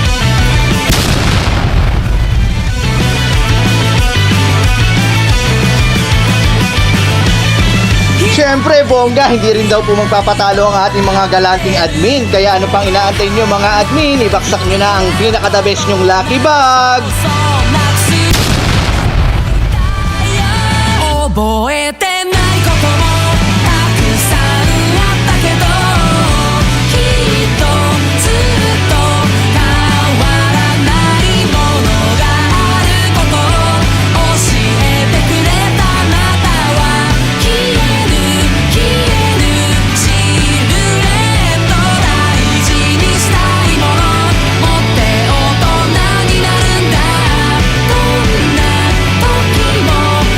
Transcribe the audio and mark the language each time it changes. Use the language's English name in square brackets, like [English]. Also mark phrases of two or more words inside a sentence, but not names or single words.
[Filipino] Siyempre, bongga, hindi rin daw po magpapatalo ang ating mga galanting admin. Kaya ano pang inaantay nyo mga admin? Ibaksak nyo na ang pinaka- [English] the best [Filipino] nyong [English] lucky bag. [Japanese] 覚えてないこともたくさんあったけどきっとずっと変わらないものがあること教えてくれたあなたは消えるシルエット大事にしたいもの持って大人になるんだどんな時も